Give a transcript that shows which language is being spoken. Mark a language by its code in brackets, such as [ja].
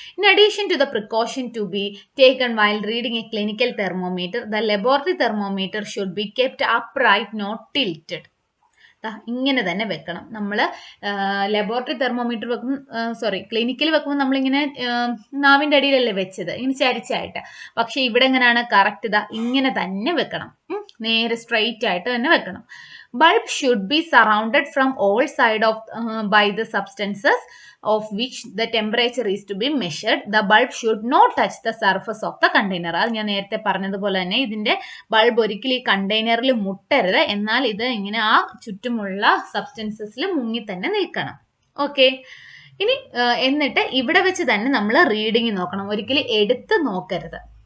[en] In addition to the precaution to be taken while reading a clinical thermometer, the laboratory thermometer should be kept upright, not tilted. [ml] ഇങ്ങനെ തന്നെ വെക്കണം. നമ്മൾ laboratory thermometer clinical വെക്കുമ്പോൾ നമ്മളിങ്ങനെ നാവിൻ്റെ അടിയിലല്ലേ വെച്ചത്, ഇങ്ങനെ ചരിച്ചായിട്ട്. പക്ഷെ ഇവിടെ എങ്ങനെയാണ്, കറക്റ്റ് ഇങ്ങനെ തന്നെ വെക്കണം, നേരെ സ്ട്രെയിറ്റ് ആയിട്ട് തന്നെ വെക്കണം. [en] Bulb should be surrounded from all sides by the substances of which the temperature is to be measured. The bulb should not touch the surface of the container. [ml] അത് ഞാൻ നേരത്തെ പറഞ്ഞതുപോലെ തന്നെ ഇതിന്റെ ബൾബ് ഒരിക്കലും ഈ കണ്ടെയ്നറിൽ മുട്ടരുത്, എന്നാൽ ഇത് ഇങ്ങനെ ആ ചുറ്റുമുള്ള സബ്സ്റ്റൻസസിൽ മുങ്ങി തന്നെ നിൽക്കണം. ഓക്കെ, ഇനി എന്നിട്ട് ഇവിടെ വെച്ച് തന്നെ നമ്മൾ റീഡിങ് നോക്കണം, ഒരിക്കലും എടുത്ത് നോക്കരുത്.